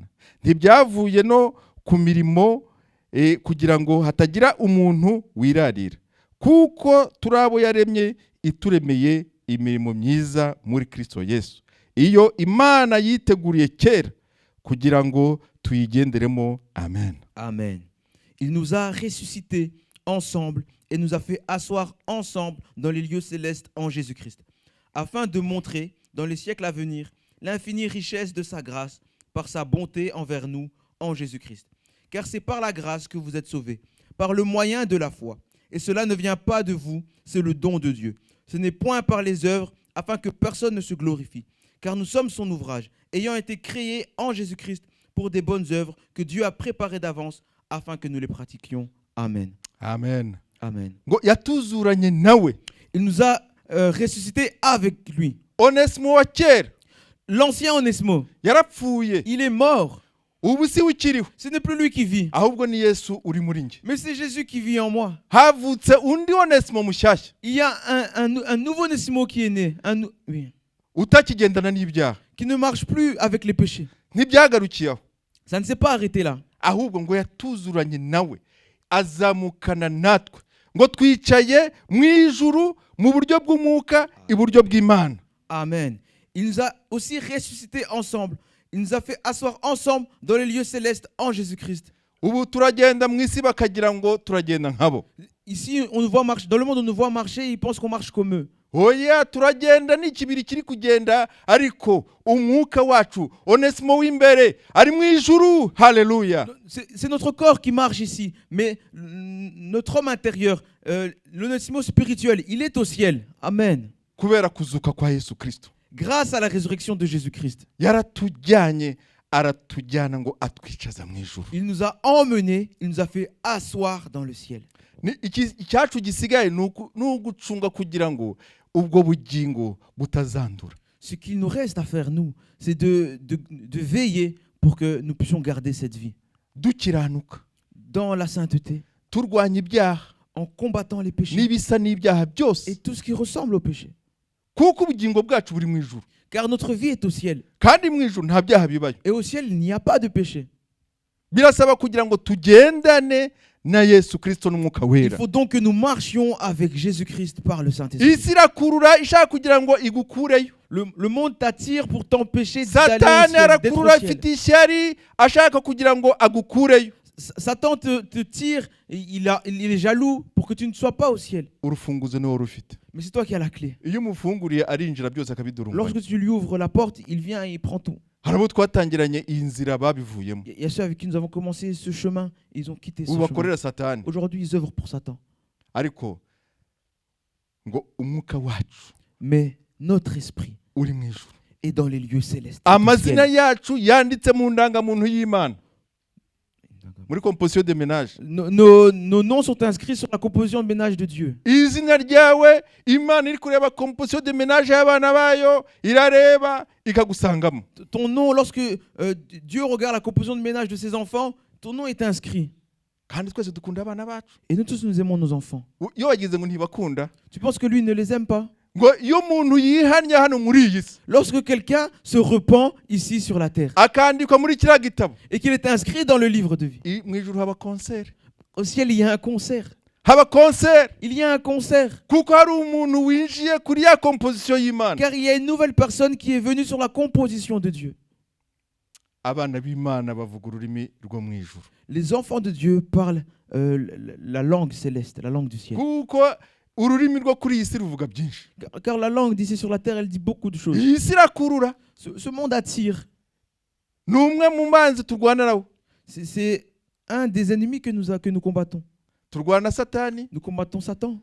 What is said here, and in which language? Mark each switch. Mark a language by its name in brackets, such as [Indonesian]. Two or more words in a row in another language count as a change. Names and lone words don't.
[Kinyarwanda] Ntibyavuye no ku mirimo kugira ngo hatagira umuntu wirarira, kuko turabo yaremye ituremeye imirimo myiza muri Kristo Yesu. Iyo Imana yiteguriye kera kugira ngo tuyigenderemo. Amen. Amen. [French] Il nous a ressuscités ensemble et nous a fait asseoir ensemble dans les lieux célestes en Jésus-Christ, afin de montrer dans les siècles à venir l'infinie richesse de sa grâce par sa bonté envers nous en Jésus-Christ. Car c'est par la grâce que vous êtes sauvés, par le moyen de la foi. Et cela ne vient pas de vous, c'est le don de Dieu. Ce n'est point par les œuvres, afin que personne ne se glorifie. Car nous sommes son ouvrage, ayant été créés en Jésus-Christ pour des bonnes œuvres que Dieu a préparées d'avance afin que nous les pratiquions. Amen. Amen. Amen. [Kinyarwanda] Ngo yatuzuranye nawe. [French] Il nous a ressuscités avec lui. [Kinyarwanda] Onesimo wa kera [French] L'ancien Onésimo, [Kinyarwanda] yarapfuye. [French] il est mort. [Kinyarwanda] Ubu si ukiriho. [French] Ce n'est plus lui qui vit, [Kinyarwanda] Ahubwo ni Yesu uri muri nge. [French] mais c'est Jésus qui vit en moi. [Kinyarwanda] Havutse undi Onesimo mushyashya. [French] Il y a un nouveau Onésimo qui est né, oui, [Kinyarwanda] Utakigendana n'ibyaha. [French] qui ne marche plus avec les péchés. [Kinyarwanda] Ntibyagarukiye aho. [French] Ça ne s'est pas arrêté là. [Kinyarwanda] Ahubwo ngo yatuzuranye nawe azamukana natwe ngo twicaye mu ijuru mu buryo bw'umwuka iburyo bw'Imana. Amen. [French] Il nous a aussi ressuscités ensemble. Il nous a fait asseoir ensemble dans les lieux célestes en Jésus-Christ. [Kinyarwanda] Ubu turagenda mu isi bakagira ngo turagenda nkabo. [French] Ici, on nous voit marcher. Dans le monde, on nous voit marcher. Ils pensent qu'on marche comme eux. [Kinyarwanda] Oya turagenda n'ikibiri kiri kugenda ariko umwuka wacu Onesimo w'imbere ari mu ijuru. Haleluya. [French] C'est notre corps qui marche ici, mais notre homme intérieur, l'Onésimo spirituel, il est au ciel. Amen. [Kinyarwanda] Kubera kuzuka kwa Yesu Kristo. [French] Grâce à la résurrection de Jésus-Christ. [Kinyarwanda] Yaratujyanye aratujyana ngo atwicaza mu ijuru. [French] Il nous a emmenés, il nous a fait asseoir dans le ciel. [Kinyarwanda] Icyacu gisigaye ni ugucunga kugira ngo ubwo bugingo butazandura. [French] Ce qu'il nous reste à faire, nous, c'est de veiller pour que nous puissions garder cette vie. [Kinyarwanda] Dukiranuka. [French] Dans la sainteté. [Kinyarwanda] Turwanya ibyaha. [French] En combattant les péchés. [Kinyarwanda] N'ibisa n'ibyaha byose. [French] Et tout ce qui ressemble au péché. [Kinyarwanda] Kuko ubugingo bwacu buri mu ijuru. [French] Car notre vie est au ciel. [Kinyarwanda] Kandi mu ijuru nta byaha bibayo. [French] Et au ciel, il n'y a pas de péché. [Kinyarwanda] Birasaba kugira ngo tugendane na Yesu Kristo n'umwuka wera. [French] Il faut donc que nous marchions avec Jésus-Christ par le Saint-Esprit. [Kinyarwanda] Isi irakurura ishaka kugira ngo igukureyo. [French] Le monde t'attire pour t'empêcher d'aller au [Kinyarwanda] satani [French] ciel, d'être [Kinyarwanda] arakurura [French] au ciel. [Kinyarwanda] afite ishyari ashaka kugira ngo agukureyo. [French] Satan te tire, et il est jaloux pour que tu ne sois pas au ciel. [Kinyarwanda] Urufunguzo niwo rufite. [French] Mais c'est toi qui as la clé. [Kinyarwanda] Iyo umufunguriye arinjira byose akabidurunganya. [French] Lorsque tu lui ouvres la porte, il vient et il prend tout. [Kinyarwanda] hari abo twatangiranye iyi nzira babivuyemo. [French] Il y a ceux avec qui nous avons commencé ce chemin, ils ont quitté ce [Kinyarwanda] ubu [French] chemin. [Kinyarwanda] bakorera satani [French] Aujourd'hui, ils œuvrent pour Satan. [Kinyarwanda] ariko ngo umwuka wacu [French] Mais notre esprit [Kinyarwanda] uri mu ijuru, [French] est dans les lieux célestes. [Kinyarwanda] amazina yacu yanditse mu ndangamuntu y'Imana, muri [French] composition de ménage. Nos noms sont inscrits sur la composition de ménage de Dieu. [Kinyarwanda] izina ryawe Imana iri kureba [French] composition de ménage [Kinyarwanda] y'abana bayo, irareba ikagusangamo. [French] Ton nom, lorsque Dieu regarde la composition de ménage de ses enfants, ton nom est inscrit. [Kinyarwanda] kandi twese dukunda abana bacu. [French] Et nous tous, nous aimons nos enfants. [Kinyarwanda] iyo wagize ngo ntibakunda, [French] Tu penses que lui ne les aime pas? [Kinyarwanda] ngo iyo umuntu yihannye hano muri iyi si [French] Lorsque quelqu'un se repent ici sur la terre [Kinyarwanda] akandikwa muri kiriya gitabo, [French] et qu'il est inscrit dans le livre de vie, [Kinyarwanda] mu ijuru haba concert, [French] au ciel, il y a un concert. [Kinyarwanda] haba concert, [French] Il y a un concert. [Kinyarwanda] kuko hari umuntu winjiye kuri ya composition y'Imana. [French] Car il y a une nouvelle personne qui est venue sur la composition de Dieu. [Kinyarwanda] abana b'Imana bavuga ururimi rwo mu ijuru, [French] Les enfants de Dieu parlent la langue céleste, la langue du ciel. [Kinyarwanda] kuko ururimi rwo kuri iyi si ruvuga byinshi. [French] Car la langue d'ici sur la terre, elle dit beaucoup de choses. [Kinyarwanda] iyi si irakurura, [French] Ce monde attire. [Kinyarwanda] ni umwe mu manzi turwana nawo. [French] C'est un des ennemis que nous combattons. [Kinyarwanda] turwana satani, [French] Nous combattons Satan.